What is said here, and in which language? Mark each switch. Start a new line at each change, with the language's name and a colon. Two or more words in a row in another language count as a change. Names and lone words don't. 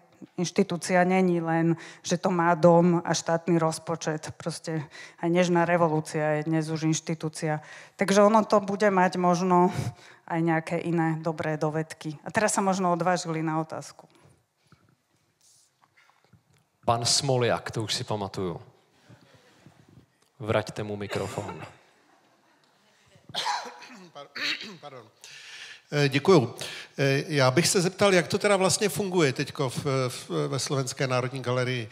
Slovak: Inštitúcia není len, že to má dom a štátny rozpočet. Proste aj nežná revolúcia je dnes už inštitúcia. Takže ono to bude mať možno aj nejaké iné dobré dovedky. A teraz sa možno odvážili na otázku.
Czech: Pan Smoljak, to už si pamatuju. Vraťte mu mikrofon. Pardon. Děkuju. Já bych se zeptal, jak to teda vlastně funguje teďko ve Slovenské národní galerii.